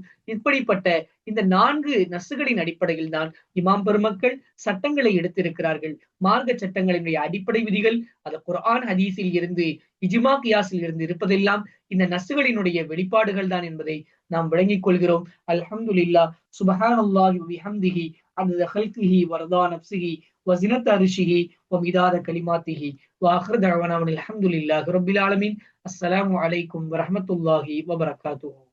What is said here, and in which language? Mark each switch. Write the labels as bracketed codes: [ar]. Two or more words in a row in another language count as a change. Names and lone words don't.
[ta] இப்படிப்பட்ட இந்த 4 நஸ்களின் அடிப்படையில் தான் இமாம் பெருமக்கள் சட்டங்களை எடுத்திருக்கிறார்கள். மார்க்க சட்டங்களினுடைய அடிப்படை விதிகள் அது குர்ஆன் ஹதீஸில் இருந்து இஜ்மா கியாஸில் இருந்து இருப்பதெல்லாம் இந்த நஸ்களினுடைய வெளிப்பாடுகள் தான் என்பதை நாம் விளங்கிக் கொள்கிறோம். [ar] الحمد لله سبحان الله وبحمده عدد خلقه ورضا نفسه وزنة عرشه ومداد كلماته وآخر دعوانا الحمد لله رب العالمين. السلام عليكم ورحمة الله وبركاته.